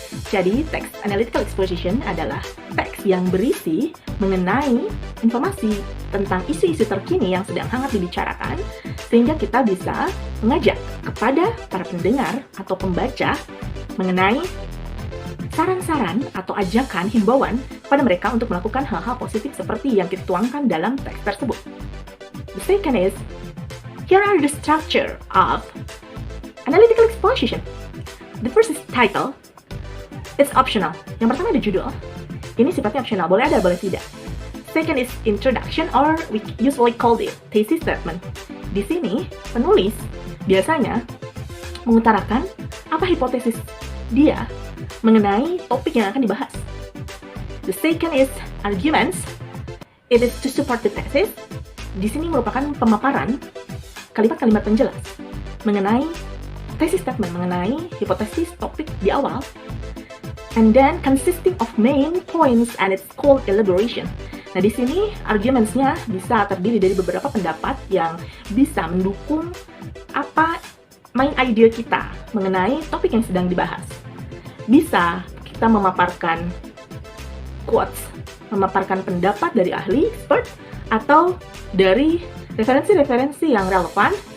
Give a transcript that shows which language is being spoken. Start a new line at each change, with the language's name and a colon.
Indonesian: Jadi, teks analytical exposition adalah teks yang berisi mengenai informasi tentang isu-isu terkini yang sedang hangat dibicarakan, sehingga kita bisa mengajak kepada para pendengar atau pembaca mengenai saran-saran atau ajakan himbauan pada mereka untuk melakukan hal-hal positif seperti yang kita tuangkan dalam teks tersebut.
English: The second is, here are the structure of analytical exposition. The first is title. It's optional.
Indonesian: Yang pertama ada judul. Ini sifatnya optional, boleh ada, boleh tidak.
English: Second is introduction, or we usually call it thesis statement.
Indonesian: Di sini, penulis biasanya mengutarakan apa hipotesis dia mengenai topik yang akan dibahas.
English: The second is arguments. It is to support the thesis.
Indonesian: Di sini merupakan pemaparan kalimat-kalimat penjelas mengenai thesis statement, mengenai hipotesis topik di awal.
English: And then consisting of main points and it's called elaboration.
Indonesian: Nah, di sini argumentsnya bisa terdiri dari beberapa pendapat yang bisa mendukung apa main idea kita mengenai topik yang sedang dibahas. Bisa kita memaparkan quotes, memaparkan pendapat dari ahli, expert, atau dari referensi-referensi yang relevan.